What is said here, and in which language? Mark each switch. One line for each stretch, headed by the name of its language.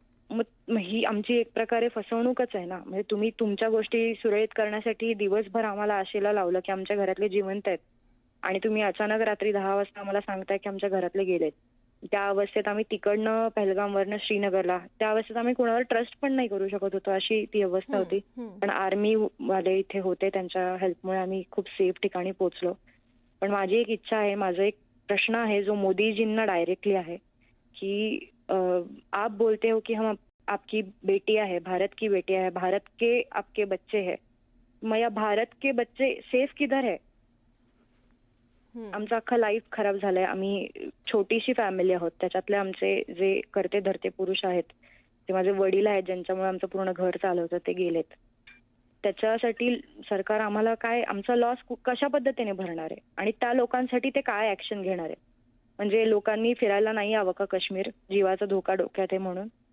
Marathi: मग ही आमची एक प्रकारे फसवणूकच आहे ना. म्हणजे तुम्ही तुमच्या गोष्टी सुरळीत करण्यासाठी दिवसभर आम्हाला आशेला लावलं की आमच्या घरातले जिवंत आहेत आणि तुम्ही अचानक रात्री 10 वाजता आम्हाला सांगताय की आमच्या घरातले गेलेत. त्या अवस्थेत आम्ही तिकडनं पहलगामवरनं श्रीनगरला, त्या अवस्थेत आम्ही कोणावर ट्रस्ट पण नाही करू शकत होतो, अशी ती अवस्था होती. पण आर्मी वाले इथे होते, त्यांच्या हेल्पमुळे आम्ही खूप सेफ ठिकाणी पोहोचलो. पण माझी एक इच्छा आहे, माझा एक प्रश्न आहे जो मोदीजींना डायरेक्टली आहे की
Hindi: आप बोलते हो कि हम आपकी बेटियां है, भारत की बेटियां है, भारत के आपके बच्चे है, मग भारत के बच्चे सेफ किधर है?
Marathi: आमचं अख्खा लाईफ खराब झालंय. आम्ही छोटीशी फॅमिली आहोत, त्याच्यातले आमचे जे करते धरते पुरुष आहेत ते माझे वडील आहेत, ज्यांच्यामुळे आमचं पूर्ण घर चालवतं, ते गेलेत. त्याच्यासाठी सरकार आम्हाला काय, आमचा लॉस कशा पद्धतीने भरणार आहे आणि त्या लोकांसाठी ते काय ऍक्शन घेणार आहे? म्हणजे लोकांनी फिरायला नाही यावं का काश्मीर, जीवाचा धोका डोक्यात आहे म्हणून?